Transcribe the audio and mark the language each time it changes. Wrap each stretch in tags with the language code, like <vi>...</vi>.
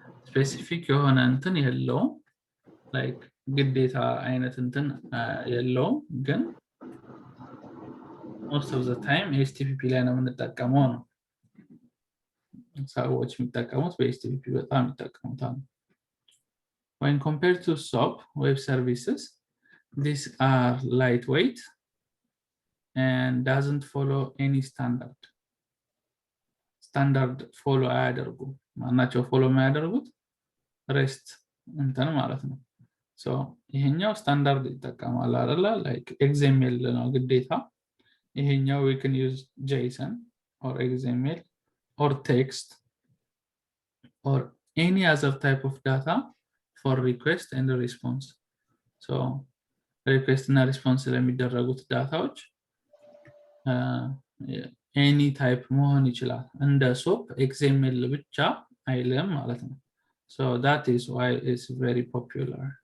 <am>Specific የሆነ እንትን የለውም, like ግዴታ አይነት እንትን የለውም, ግን</am> <en>most of the time</en> <am>HTTP ላይ ነው የምንጠቀመው ነው። ሰዎች የሚጠቀሙት በHTTP በጣም ይጠቀሙታል።</am> <en>When compared to SOAP web services, these are lightweight and doesn't follow any standard.</en> <am>Standard follow አያደርጉም። ማናቸው follow የሚያደርጉት REST እንትን ማለት ነው። So ይሄኛው ስታንዳርድ ይጠቀማል አይደለ?</am> <en>Like XML</en> <am>ነው ግዴታ። ይሄኛው</am> <en>we can use JSON or XML or text or any other type of data for request and response. So request</en> <am>እና</am> <en>response</en> <am>ለሚደረጉት ዳታዎች</am> <en>any type</en> <am>መሆን ይችላል። እንደ SOAP XML ብቻ አይልም ማለት ነው።</am> <en>So that is why it's very popular.</en>